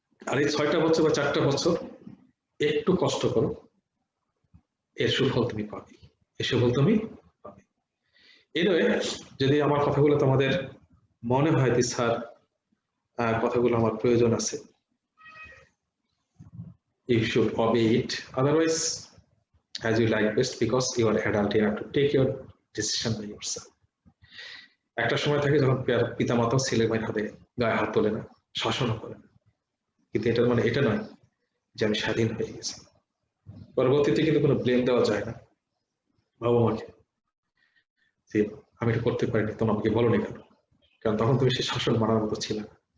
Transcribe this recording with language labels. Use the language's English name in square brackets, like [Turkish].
[Bangla] আর এই 6টা বছর বা 4টা বছর একটু কষ্ট করো, এর সুফল তুমি পাবে, এর সুফল তুমি পাবে। এনওয়ে, যদি আমার কথাগুলো তোমাদের মনে হয় যে স্যার কথাগুলো আমার প্রয়োজন আছে, [English] you should obey it. Otherwise, as you like best, because you are adult, you have to take your decision by yourself. [Bangla] একটা সময় থাকে যখন পিতামাতা ছেলে মেয়ের হাতে গায়ে হাত তোলে না, শাসনও করে না, কিন্তু এটার মানে এটা নয় যে আমি স্বাধীন হয়ে গেছি। পরবর্তীতে কিন্তু কোনো ব্লেম দেওয়া যায় না বাবা মাকে যে আমি এটা করতে পারিনি, তোমরা আমাকে বলোনি কেন, কারণ তখন তুমি সেই শাসন মানার মতো ছিল না।